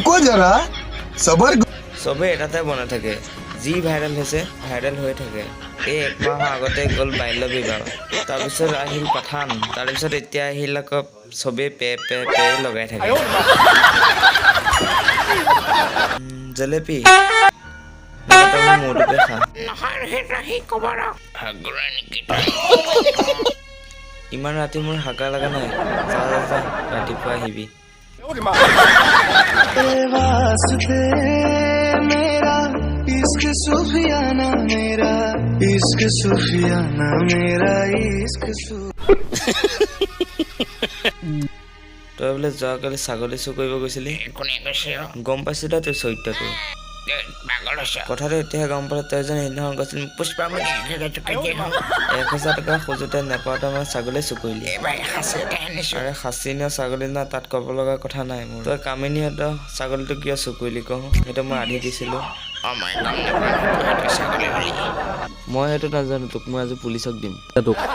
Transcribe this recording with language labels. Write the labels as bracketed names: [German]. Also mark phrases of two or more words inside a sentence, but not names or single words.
[Assamese] চবেই এটাতে বনাই থাকে যি ভাইৰেল হৈছে ভাইৰেল হৈ থাকে এই একমাহৰ আগতে গ'ল বাল্য বিবাহ তাৰপিছত আহিল পাঠান তাৰপিছত এতিয়া আহিল আকৌ চবেই পে পে পে লগাই থাকে জেলেপি মোৰটোকে খা ইমান ৰাতি মোৰ হাগা লগা নাই যা ৰাতিপুৱা আহিবি [Hindi] इश्क सूफियाना मेरा इश्क सूफियाना मेरा इश्क [Assamese] তই বোলে যোৱাকালি ছাগলী চুৰ কৰিব গৈছিলি গম পাইছো দে তোৰ চৰিত্ৰটো কথাটো এতিয়াহে গম পালে তই যেন সেইদিনাখন কৈছিলি পুষ্পামণি 1000 টকা খোজোতে নেপাওঁতে মই ছাগলী চুৰ কৰিলি আৰে খাচী নিয়া ছাগলী না তাত ক'ব লগা কথা নাই মোৰ তই কামিনীহঁতৰ ছাগলীটো কিয় চুৰ কৰিলি কওঁ সেইটো মই আধি দিছিলো মই সেইটো নাজানো তোক মই আজি পুলিচক দিম তোক